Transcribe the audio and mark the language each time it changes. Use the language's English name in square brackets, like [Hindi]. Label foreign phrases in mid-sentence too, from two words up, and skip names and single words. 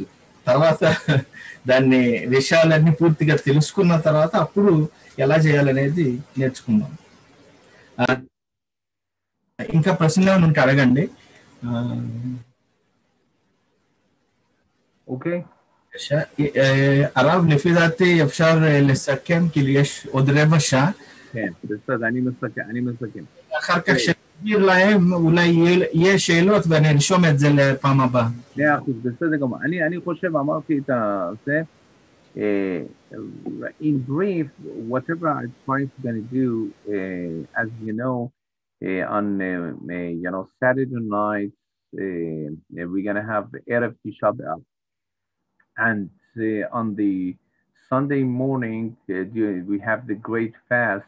[Telugu] తర్వాత దాన్ని విషయాలన్నీ పూర్తిగా తెలుసుకున్న తర్వాత అప్పుడు ఎలా చేయాలనేది నేర్చుకుందాం. ఇంకా ప్రశ్నలు ఏమైనా ఉంటే అడగండి. ఓకే [Hebrew] הרב, לפי דעתי אפשר לסכם כי יש עוד רבע שעה. כן, בסדר, אני מסכם. אחר כך שתסביר להם אולי יהיה שאלות ואני ארשום את זה לפעם הבאה. 100%, בסדר גמור. אני חושב, אמרתי את זה, [English] in brief, whatever I'm trying to do, as you know, on Saturday night, we're gonna have Erev Tisha B'Av. And on the Sunday morning, we have the great fast.